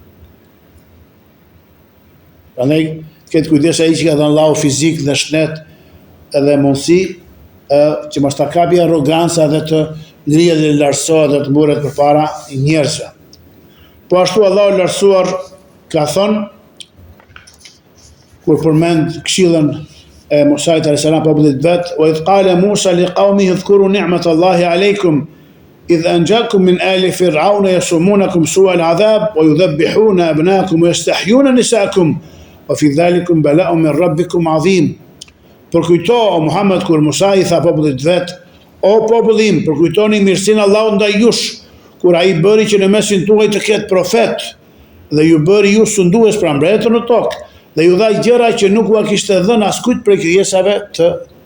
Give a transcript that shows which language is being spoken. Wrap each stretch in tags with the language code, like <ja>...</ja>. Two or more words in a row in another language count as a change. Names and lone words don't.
<sq>Prandaj këtë kujdes ai që ka dhënë Allahu fizik dhe shnet edhe mundësi që mos ta kapi arroganca dhe të ngrihet dhe lartësohet dhe të mburet përpara njerëzve. Po ashtu Allahu lartësuar ka thënë kur përmend këshillën e Musait</sq> <ar>عليه السلام</ar> <sq>popullit vet:</sq> <ar>"وإذ قال موسى لقومه اذكروا نعمة الله عليكم إذ أنجاكم من آل فرعون يسومونكم سوء العذاب ويذبحون أبناءكم ويستحيون نساءكم وفي ذلكم بلاء من ربكم عظيم."</ar> <sq>Përkujto o Muhammed kur Musa i tha popullit vet: "O popullim, përkujtoni mirësinë e Allahut ndaj jush, kur ai bëri që në mesin tuaj të ketë profet dhe ju bëri ju sundues pra mbretër në tokë dhe ju dha gjëra që nuk ua kishte dhënë askujt prej krijesave të tjera."</sq>